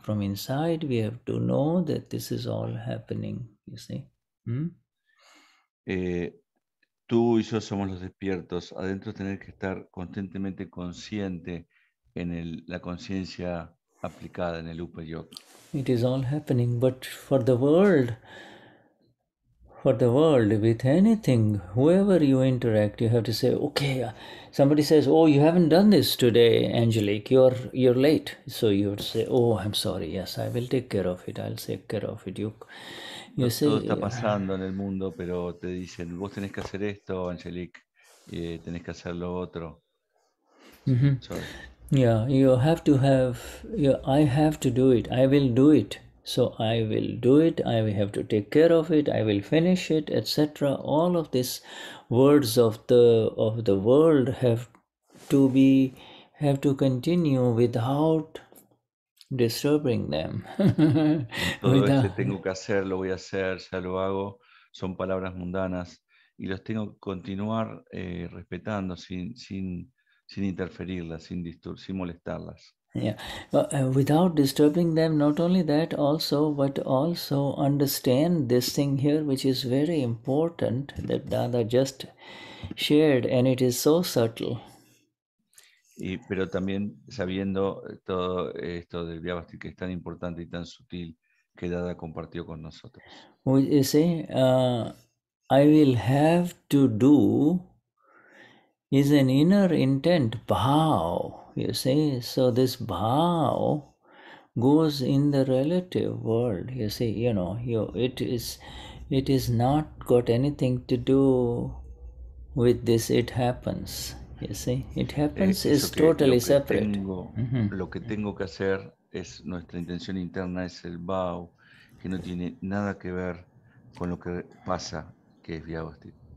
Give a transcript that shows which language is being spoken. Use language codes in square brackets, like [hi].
[en] From inside, we have to know that this is all happening, you see. [es] Tú y yo somos los despiertos. Adentro tener que estar constantemente consciente en la conciencia aplicada en el Upa Yoga. [en] It is all happening, but for the world, with anything, whoever you interact, you have to say, okay, somebody says, oh, you haven't done this today, Angelique, you're late. So you have to say, oh, I'm sorry, yes, I will take care of it, I'll take care of it. [es] Todo está pasando en el mundo, pero te dicen, vos tenés que hacer esto, Angelique, tenés que hacer lo otro. [en] Sorry. Yeah, you have to I have to do it, I will do it. So I will do it, I will have to take care of it, I will finish it, etc. All of these words of the world have to continue without disturbing them. [es] Todo tengo que hacer, lo voy a hacer, ya lo hago, son palabras mundanas y los tengo que continuar respetando sin interferirlas, sin molestarlas. [en] Yeah, without disturbing them. Not only that, but also understand this thing here, which is very important, that Dada just shared, and it is so subtle. [es] Pero también sabiendo todo esto del Vyavasthit, que es tan importante y tan sutil, que Dada compartió con nosotros. [en] You see, I will have to do is an inner intent, bhav, you see. So this bhav goes in the relative world, you see, it is not got anything to do with this, it happens, you see. It happens is totally separate. [es] Lo que tengo que hacer es, nuestra intención interna es el bhav, que no tiene nada que ver con lo que pasa, que es Vyavasthit.